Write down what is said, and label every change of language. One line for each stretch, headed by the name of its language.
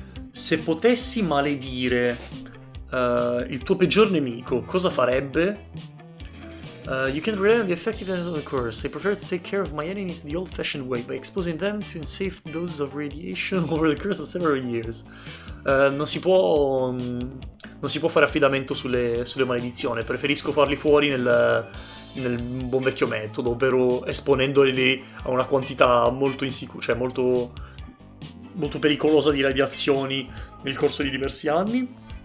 Italian: Se potessi maledire il tuo peggior nemico, cosa farebbe?
English: You can rely on the effectiveness of the curse. I prefer to take care of my enemies the old-fashioned way by exposing them to unsafe doses of radiation over the course of several years.
Italian: Non si può fare affidamento sulle maledizioni. Preferisco farli fuori nel buon vecchio metodo, ovvero esponendoli a una quantità molto insicura, cioè molto pericolosa di radiazioni nel corso di diversi anni.